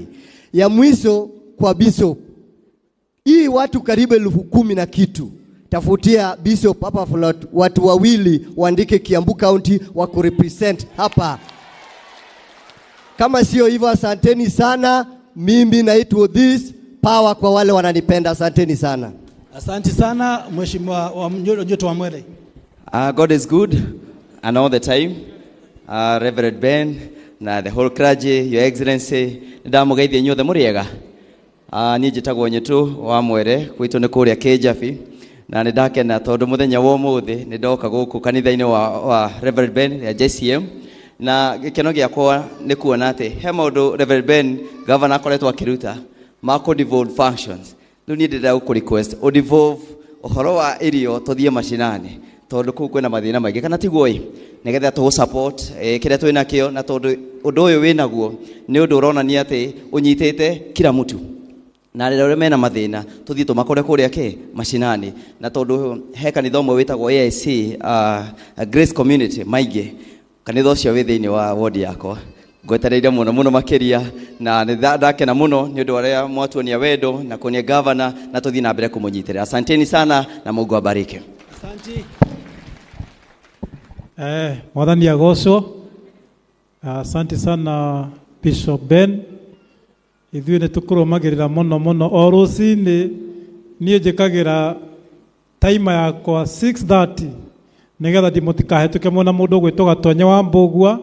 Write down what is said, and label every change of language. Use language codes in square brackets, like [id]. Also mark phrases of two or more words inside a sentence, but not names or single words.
[sw] Ya mwisho kwa Bishop, hii watu karibu 10,000 na kitu. Tafutia Bishop hapa watu wawili waandike Kiambu County wa kurepresent hapa. Kama sio hivyo, asanteni sana. Mimi naitwa [en] this power [sw] kwa wale wananipenda. Asanteni sana. Asante sana mheshimiwa wa Njoto wa Mwele. [en] God is good and all the time. Reverend Ben na the whole clergy, your excellency, [ki] ndamugeithia nyothe muriega. Ni njitagwo Nyetu wa Mwere, kwitu ni kuria Kijabi, na ni ndakena tondu muthenya wa umuthi ni ndoka guku kanitha-ini wa Reverend Ben ya JCM, na gikeno giakwa ni kuona ati he maundu Reverend Ben governor akoretwo akiruta mako [en] devolved functions. [ki] Riu ni ndira ku request o devolve uhoro wa irio tuthie mashinani, tondu kuu kwina mathina maingi, kana tiguo nigetha tu support kiria twina kio, na tondu undu uyu winaguo ni undu uronania ati unyitite [sw] kila mtu, [ki] na rĩrĩa mena mathina tuthie tumakore kuria mashinani. Na tondu he kanitha ũmwe wĩtagwo AIC Grace Community maingi, kanitha ũcio wĩ thĩinĩ wa ward yakwa, ngwetereire muno makiria, na ndakena muno nĩ ũndũ ũrĩa mwatuonia wendo na kuonia governor, na tuthie na mbere kumunyitĩrĩra. [sw] Asanteni sana na Mungu abariki. Asante. [ki] Mwathani agocwo. [sw] Asante sana Bishop Ben. [ki] Ithuĩ nĩ tũkũrũmagĩrĩra mũno o rũcinĩ. Niĩ njĩkagĩra taima yakwa 6:30 nĩgetha ndimũtikahĩtũke mwena mũndũ ũgwĩtwo Gatonye wa Mbũgua.